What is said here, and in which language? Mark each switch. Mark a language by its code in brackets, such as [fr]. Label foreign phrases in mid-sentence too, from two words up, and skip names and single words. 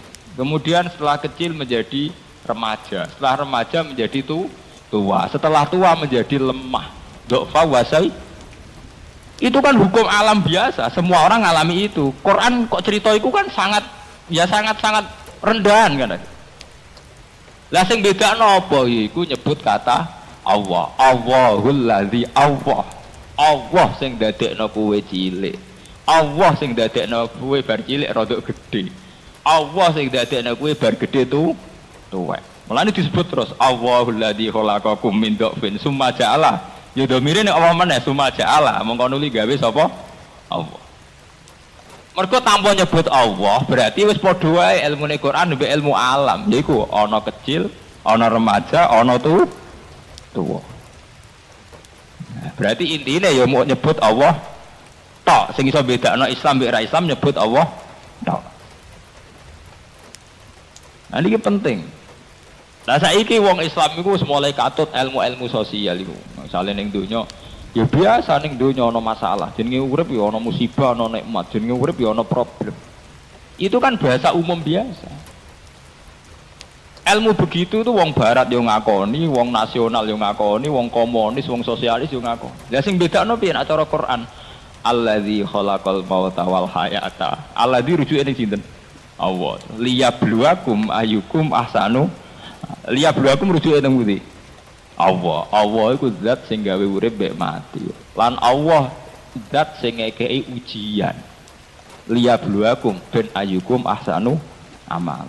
[id] Kemudian setelah kecil menjadi remaja. Setelah remaja menjadi tua. Setelah tua menjadi lemah. Dofa wasai. Itu kan hukum alam biasa, semua orang ngalami itu. Quran kok cerita itu kan sangat rendahan kan. [jv] Lah sing bedakno apa iku nyebut kata Allah. [ar] الله الذي الله. [jv] Allah sing dadekno kowe cilik. Allah sing dadekno kowe bar cilik rada gedhe. Allah sing dadekno kowe bar gedhe tuwek. Mulane disebut terus [ar] الله الذي خلقكم من ضعف ثم جعل. [jv] Ya domire nek Allah meneh [ar] ثم جعل, [jv] mongko nuli gawe sapa? Allah. Mergo tanpa nyebut Allah, berarti wis padha wae ilmune Quran mbek ilmu alam. Yaiku ana kecil, ana remaja, ana tuwa. Nah, berarti intine ya mau nyebut Allah tok. Sing iso bedakno Islam mbek ra Islam nyebut Allah tok. Nah iki penting. Nah saiki wong Islam iku wis mulai katut ilmu-ilmu sosial iku. Misale ning donya ya biasa ning donya ana masalah. Jenenge urip ya ana musibah, ana nikmat. Jenenge urip ya ana problem. [id] Itu kan bahasa umum biasa. Ilmu begitu tuh [jv] wong barat yo ngakoni, wong nasional yo ngakoni, wong komunis, wong sosialis yo ngakoni. Lah sing bedakno piye nek cara Quran? [ar] الذي خلق الموت والحياة. [jv] Allazi rujuke ning sinten? Allah. [ar] ليبلوكم أيكم أحسن ليبلوكم [jv] rujuke ning pundi? [ar] Allah. [jv] Allah iku zat sing gawe urip mek mati. Lan Allah zat sing ngekeki ujian. [ar] Liyabluwakum ben أيكم أحسن عملا.